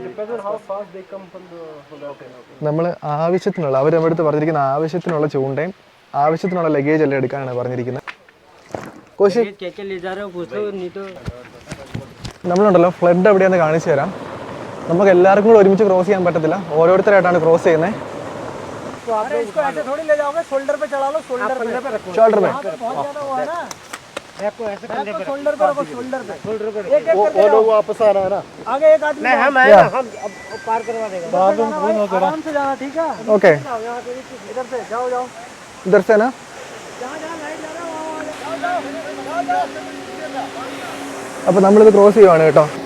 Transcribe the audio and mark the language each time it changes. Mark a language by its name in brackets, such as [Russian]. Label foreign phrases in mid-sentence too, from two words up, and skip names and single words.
[Malayalam] നമ്മൾ ആവശ്യത്തിനുള്ള അവർ നമ്മുടെ അടുത്ത് പറഞ്ഞിരിക്കുന്ന ആവശ്യത്തിനുള്ള ചൂണ്ടയും ആവശ്യത്തിനുള്ള ലഗേജ് എല്ലാം എടുക്കാനാണ് പറഞ്ഞിരിക്കുന്നത്. കോശി നമ്മളുണ്ടല്ലോ ഫ്ലഡ് എവിടെയാണെന്ന് കാണിച്ചു തരാം. നമുക്ക് എല്ലാവർക്കും കൂടെ ഒരുമിച്ച് ക്രോസ് ചെയ്യാൻ പറ്റത്തില്ല, ഓരോരുത്തരായിട്ടാണ് ക്രോസ് ചെയ്യുന്നത്. [Hindi] ഷോൾഡർ पे शोल्डर पे वो लोग वापस आ रहा है ना आगे एक आदमी नहीं हम पार करवा देगा आराम से जाना ठीक है ओके इधर से जाओ इधर से ना [Malayalam] അപ്പോൾ നമ്മളിത് ക്രോസ് ചെയ്യുവാണ് കേട്ടോ.